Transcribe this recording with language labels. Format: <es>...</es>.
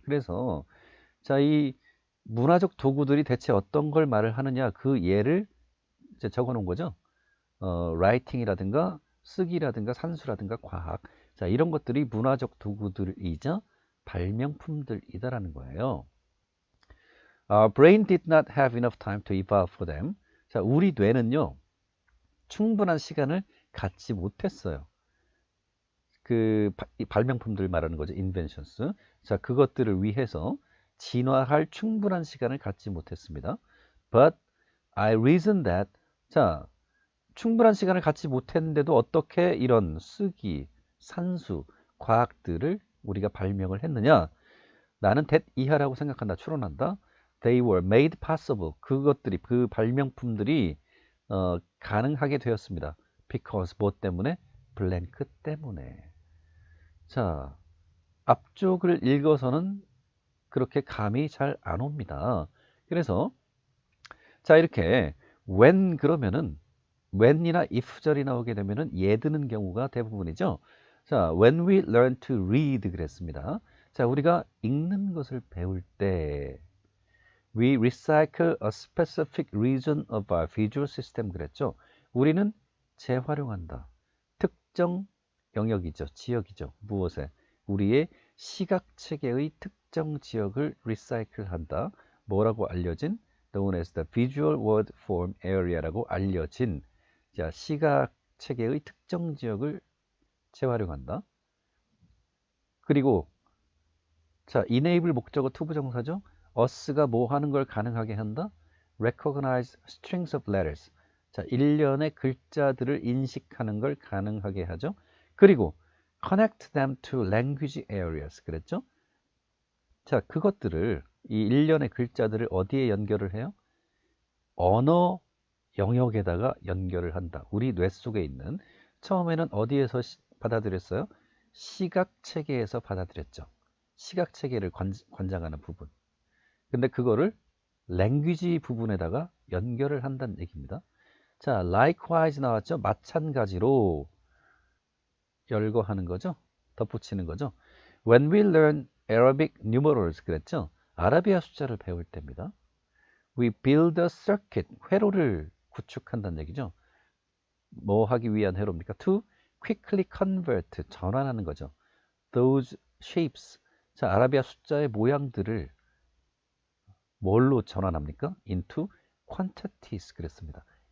<ko>그래서 자, 이 문화적 도구들이 대체 어떤 걸 말을 하느냐 그 예를 이제 적어 놓은 거죠. 라이팅이라든가 쓰기라든가 산수라든가 과학. 자, 이런 것들이 문화적 도구들이자 발명품들이다라는 거예요.</ko> <en>Our brain did not have enough time to evolve for them.</en> <ko>자, 우리 뇌는요, 충분한 시간을 갖지 못했어요. 그 발명품들 말하는 거죠.</ko> <en>inventions.</en> <ko>자, 그것들을 위해서 진화할 충분한 시간을 갖지 못했습니다.</ko> <en>But I reasoned that.</en> <ko>자, 충분한 시간을 갖지 못했는데도 어떻게 이런 쓰기, 산수, 과학들을 우리가 발명을 했느냐? 나는 that 이하라고 생각한다, 추론한다.</ko> <en>They were made possible.</en> <ko>그것들이, 그 발명품들이 가능하게 되었습니다. Because 뭐 때문에? 블랭크 때문에. 자, 앞쪽을 읽어서는 그렇게 감이 잘 안 옵니다. 그래서 자, 이렇게 when 그러면은 when이나 if절이 나오게 되면은 예 드는 경우가 대부분이죠.</ko> <en>자, when we learn to read</en> <ko>그랬습니다. 자, 우리가 읽는 것을 배울 때</ko> <en>we recycle a specific region of our visual system 그랬죠.</en> <ko>우리는 재활용한다. 특정 영역이죠. 지역이죠. 무엇에? 우리의 시각체계의 특정 지역을 recycle 한다. 뭐라고 알려진?</ko> <en>known as the visual word form area라고</en> <ko>알려진 자, 시각체계의 특정 지역을 재활용한다. 그리고 자, enable 목적어 투부정사죠. us가 뭐 하는 걸 가능하게 한다?</ko> <en>recognize strings of letters.</en> <ko>자, 일련의 글자들을 인식하는 걸 가능하게 하죠.</ko> <en>그리고 connect them to language areas.</en> <ko>그랬죠? 자, 그것들을 이 일련의 글자들을 어디에 연결을 해요? 언어 영역에다가 연결을 한다. 우리 뇌 속에 있는 처음에는 어디에서 받아들였어요? 시각체계에서 받아들였죠. 시각체계를 관장하는 부분. 근데 그거를 랭귀지 부분에다가 연결을 한다는 얘기입니다. 자, likewise 나왔죠? 마찬가지로 열거하는 거죠. 덧붙이는 거죠.</ko> <en>When we learn Arabic numerals 그랬죠.</en> <ko>아라비아 숫자를 배울 때입니다.</ko> <en>We build a circuit,</en> <ko>회로를 구축한다는 얘기죠. 뭐 하기 위한 회로입니까?</ko> <en>To quickly convert,</en> <ko>전환하는 거죠.</ko> <en>Those shapes,</en> <ko>자, 아라비아 숫자의 모양들을 뭘로 전환합니까?</ko> <en>Into quantities 그랬습니다.</en>